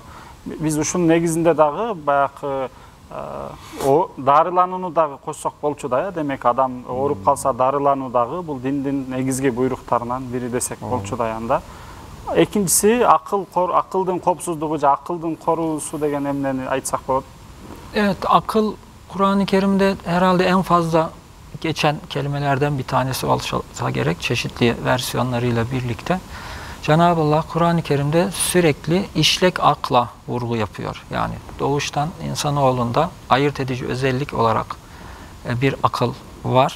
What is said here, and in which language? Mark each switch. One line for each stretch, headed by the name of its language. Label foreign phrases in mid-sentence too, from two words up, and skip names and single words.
Kyrgyz: Биз ушунун негизинде дагы баягы дарыланууну дагы кошсок болчу да, демек адам ооруп калса дарылануу дагы бул диндин негизги буйруктарынан бири десек болчу да анда. Экинчиси акылдын коопсуздугу же акылдын коруусу деген эмнени айтсак болот?
Turkish: Evet, akıl Kur'an-ı Kerim'de herhalde en fazla geçen kelimelerden bir tanesi olsa gerek çeşitli versiyonlarıyla birlikte. Cenab-ı Allah Kur'an-ı Kerim'de sürekli işlek akla vurgu yapıyor. Yani doğuştan insanoğlunda ayırt edici özellik olarak bir akıl var.